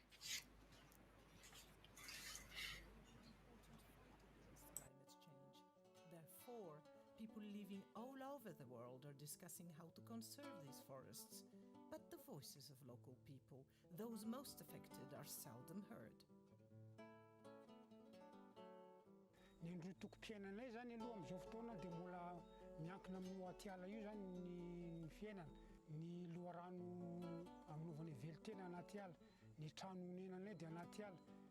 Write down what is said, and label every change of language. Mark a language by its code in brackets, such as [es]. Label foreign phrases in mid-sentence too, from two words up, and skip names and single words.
[en] Therefore, people living all over the world are discussing how to conserve these forests. But the voices of local people, those most affected, are seldom heard. [mg] Ny androtoko fiainanay zany aloha amin'izao fotoana dia mbola miankina amin'ny atiala io zany ny fiainana, ny loharano aminaovana velotena anaty ala, ny trano honenanay dia anaty ala.